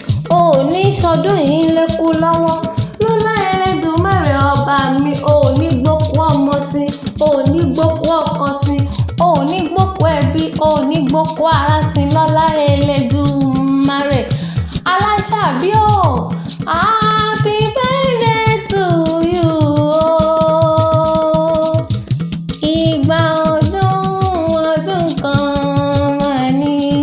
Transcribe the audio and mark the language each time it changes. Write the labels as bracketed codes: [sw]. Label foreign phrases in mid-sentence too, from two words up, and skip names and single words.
[yo] O ò ní sọdún yìí lékú lọ́wọ́. Lọ́lá Elédùmarè ọba mi, o ò ní gbókú ọmọ sí, o ò ní gbókú ọkọ sí, o ò ní gbókú ẹbí, o ò ní gbókú ará sí, lọ́lá Elédùmarè. Aláṣàbí o, [en] Happy birthday to you o. [yo] Ìgbà ọdún, ọdún kan máa ní.